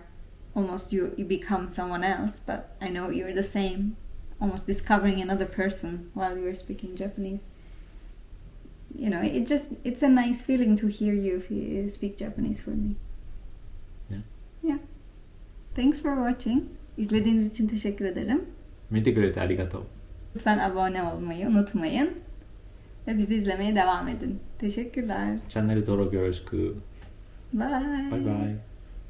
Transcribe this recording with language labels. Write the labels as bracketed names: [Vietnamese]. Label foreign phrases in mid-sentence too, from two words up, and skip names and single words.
[English] Almost you become someone else, but I know you're the same. Almost discovering another person while you're speaking Japanese. You know, it's a nice feeling to hear you speak Japanese for me. Yeah. Yeah. Thanks for watching. [Turkish] İzlediğiniz için teşekkür ederim. [Japanese] 見てくれてありがとう. [Turkish] Lütfen abone olmayı unutmayın. Ve bizi izlemeye devam edin. Teşekkürler. [Japanese] チャンネル登録よろしく. [English] Bye. Bye bye.